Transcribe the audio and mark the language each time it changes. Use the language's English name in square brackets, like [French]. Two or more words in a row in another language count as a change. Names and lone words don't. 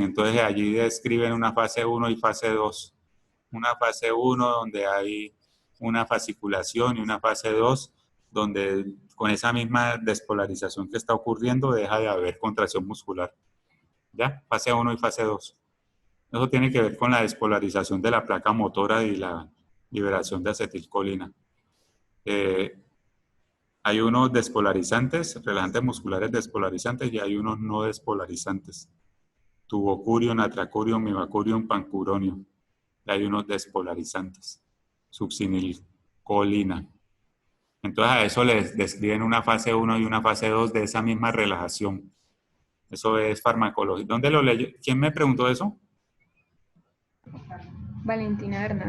[Spanish] Entonces allí describen una fase 1 y fase 2. Una fase 1 donde hay una fasciculación y una fase 2 donde con esa misma despolarización que está ocurriendo deja de haber contracción muscular. ¿Ya? Fase 1 y fase 2. Eso tiene que ver con la despolarización de la placa motora y la liberación de acetilcolina. Hay unos despolarizantes, relajantes musculares despolarizantes, y hay unos no despolarizantes. Tubocurium, atracurium, mivacurium, pancuronium. Y hay unos despolarizantes. Succinilcolina. Entonces a eso les describen una fase 1 y una fase 2 de esa misma relajación. Eso es farmacología. ¿Dónde lo leyó? ¿Quién me preguntó eso? Valentina Bernal.